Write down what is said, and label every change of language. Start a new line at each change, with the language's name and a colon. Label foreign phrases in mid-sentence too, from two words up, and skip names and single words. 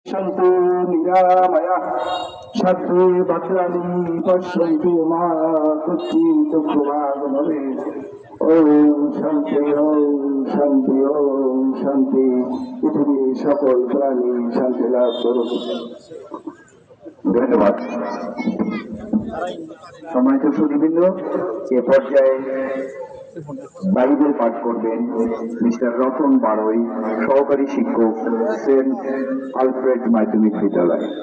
Sanskrit: सन्तु निरामयः शत्रे भद्राणि पश्यन्तु मा कुचित् भवेत्। ओम शांति शांति शांति।
Bangla: পৃথিবীর সকল প্রাণী শান্তি লাভ করুক। ধন্যবাদ। সম্মানিত সুধীবৃন্দ, এ পর্যায়ে বাইবেল পাঠ করবেন মিস্টার রতন বাড়ই, সহকারী শিক্ষক, সেন্ট আলফ্রেড মাধ্যমিক বিদ্যালয়।